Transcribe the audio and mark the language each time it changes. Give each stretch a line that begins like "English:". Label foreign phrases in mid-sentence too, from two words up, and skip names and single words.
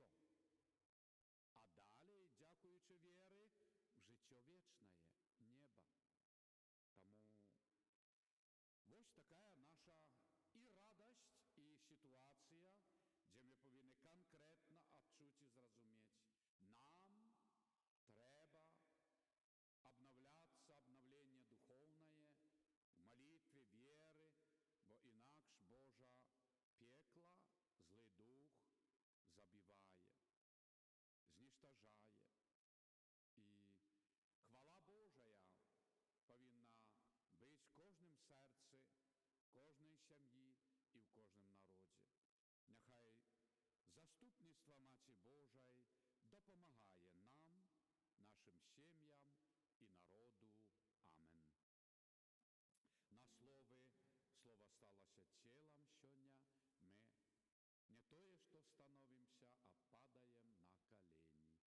Belarusian: А далей, дзякуючы веры, в жыццё вечнае, неба. Таму вось такая наша і радасць, і сітуацыя, дзе мы павінны канкрэтна адчуць і зразумець. Нам трэба
Russian: обновляться, обновление духовное, в молитве,
Belarusian: веры, бо інакш Божа пекла, злый дух забивае, зничтожае. І хвала Божая павінна быць в кожным сэрцы, кожнай сям'і і в кожным народзе. Няхай заступніцтва Маці Божай дапамагае нам, нашим сем'ям і народу. Амен. На словы, слово сталося целом сёння, мы не тое, што становімся, а
Russian: падаем на колени.